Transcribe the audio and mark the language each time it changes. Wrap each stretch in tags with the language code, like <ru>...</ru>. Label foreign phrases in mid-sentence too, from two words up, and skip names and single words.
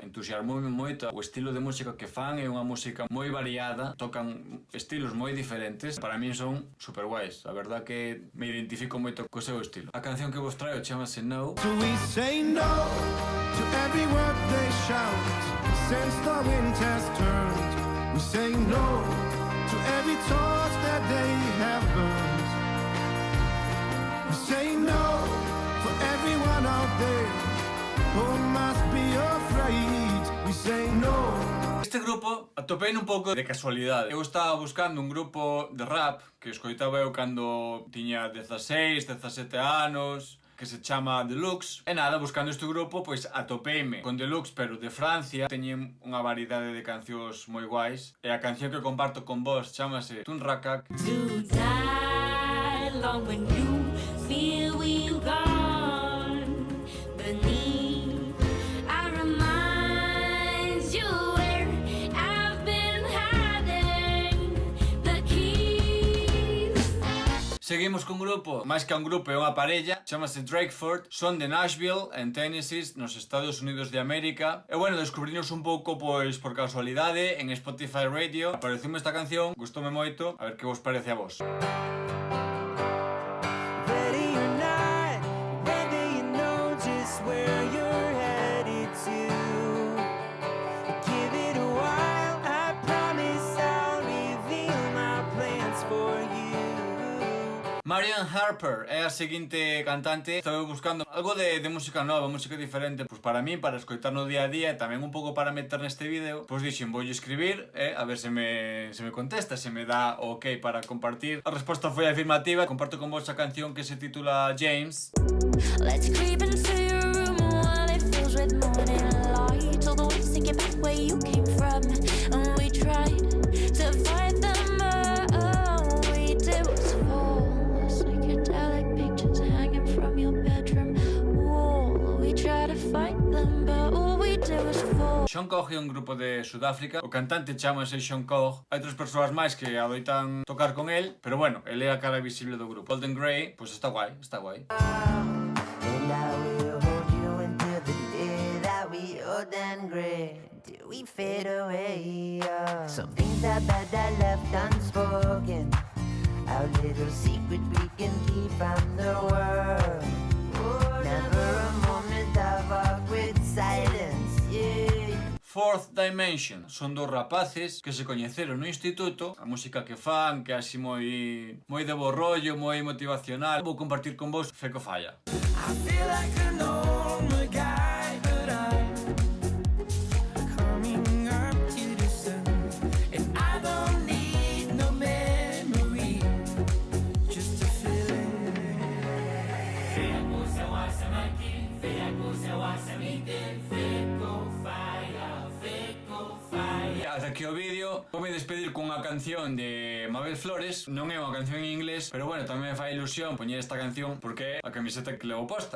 <gl>Entusiasmoume moito o estilo de música que fan, é unha música moi variada, tocan estilos moi diferentes. Para min son super guais, a verdad que me identifico moito co seu estilo. A canción que vos traio chamase No.</gl> <en>So we say no to every word they shout, since the wind has turned. We say no to every torch that they have burned. We say no for everyone out there who must be afraid. We say no.</en> <gl>Este grupo atopei un pouco de casualidade. Eu estaba buscando un grupo de rap que escoitaba eu cando tiña 16, 17 anos, que se chama Deluxe. E nada, buscando este grupo, pois atopeime con Deluxe, pero de Francia. Teñen unha variedade de cancións moi guais. E a canción que comparto con vos chamase Tun Rakak.</gl> <en>To die long when you feel we've gone beneath. I remind you where I've been hiding the keys.</en> <gl>Seguimos cun grupo, máis que un grupo é unha parella, chamase Drakeford, son de Nashville, en Tennessee, nos Estados Unidos de América. E bueno, descubrinos un pouco pois por casualidade en Spotify Radio. Apareceume esta canción, gustoume moito, a ver que vos parece a vos.</gl> <en>Ready or not, whether you know just where you're headed to. Give it a while, I promise I'll reveal my plans for you.</en> <gl>Marian Harper é a seguinte cantante. Estaba buscando algo de música nova, música diferente. Pois para mí, para escoitar no día a día, e tamén un pouco para meter neste vídeo, pois dixen, voulle escribir, a ver se me contesta, se me dá o ok para compartir. A resposta foi afirmativa. Comparto con vos a canción que se titula James.</gl> <en>Let's creep into your room while it fills with morning light. All the waves take it back where you came from. And we tried to fight them, but all we did was fall. Psychedelic pictures hanging from your bedroom wall. We tried to fight them, but all we did was fall.</en> <gl>Sean Coge é un grupo de Sudáfrica. O cantante chamase Sean Coge. Hai outras persoas máis que adoitan tocar con el, pero bueno, ele é a cara visible do grupo. Golden Grey, pois está guai, está guai.</gl> <en>And I will hold you until the day that we old and gray, till we fade away. Some things are bad that left unspoken, our little secret we can keep from the world. Never a moment of awkward silence, yeah.</en> <gl>Fourth Dimension son dous rapaces que se coñeceron no instituto. A música que fan, que é así moi de bo rollo, moi motivacional. Vou compartir con vos Feco Falla.</gl> <en>I feel like a normal guy, but I'm coming up to the sun, and I don't need no memory, just a feeling.</en> <gl>Ata aquí o vídeo. Voume despedir cunha canción de Mabel Flores. Non é unha canción en inglés, pero bueno, tamén me fai ilusión poñer esta canción porque é a camiseta que levo posta.</gl>